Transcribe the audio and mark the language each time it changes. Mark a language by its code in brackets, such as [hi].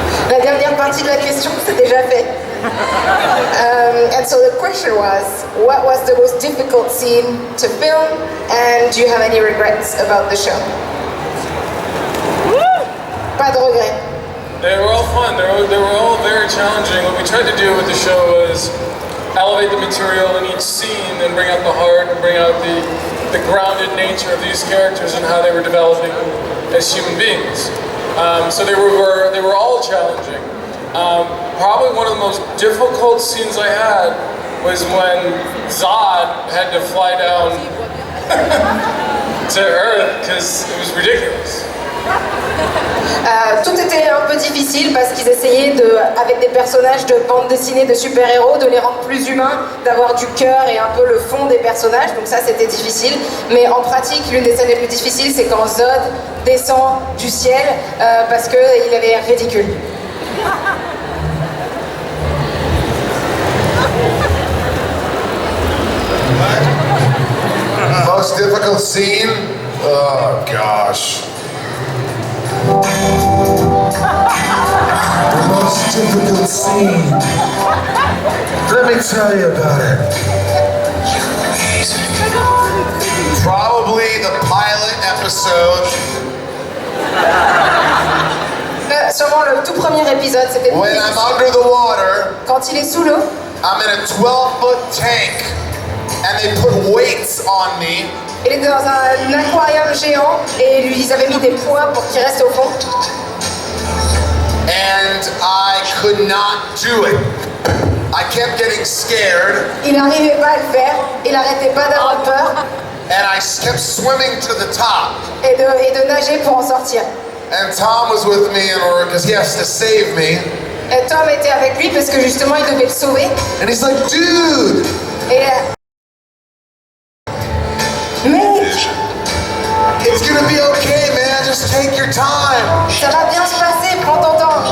[fr] La dernière partie de la question, c'est déjà fait. [en] And so the question was, what was the most difficult scene to film, and do you have any regrets about the show? [fr] Pas de regrets. [en] They were all fun. They were all very challenging. What we tried to do with the show was elevate the material in each scene and bring out the heart and bring out the grounded nature of these characters and how they were developing as human beings. So they were all challenging. Probably one of the most difficult scenes I had was when Zod had to fly down to Earth because it was ridiculous. [fr] Tout était un peu difficile parce qu'ils essayaient avec des personnages de bande dessinée de super-héros, de les rendre plus humains, d'avoir du cœur et un peu le fond des personnages, donc ça c'était difficile. Mais en pratique, l'une des scènes les plus difficiles, c'est quand Zod descend du ciel parce qu'il avait l'air ridicule. [en] Most difficult scene? Oh gosh. The most difficult scene. Let me tell you about it. Probably the pilot episode. [fr] sûrement le tout premier épisode, c'était [en] When I'm under the water, [fr] quand il est sous l'eau. [en] I'm in a 12-foot tank, and they put weights on me. [fr] Il est dans un aquarium géant et ils avaient mis des poids pour qu'il reste au fond. [en] And I could not do it. I kept getting scared. [fr] Il n'arrivait pas à le faire, il n'arrêtait pas d'avoir peur. [en] And I kept swimming to the top. [fr] Et de nager pour en sortir. [en] And Tom was with me in order, because he has to save me. [fr] Et Tom était avec lui parce que justement il devait le sauver. [en] And he's like, dude! [fr] Et mec! [en] It's gonna be okay, man. Just take your time. [fr] Ça va bien se passer, prends ton temps.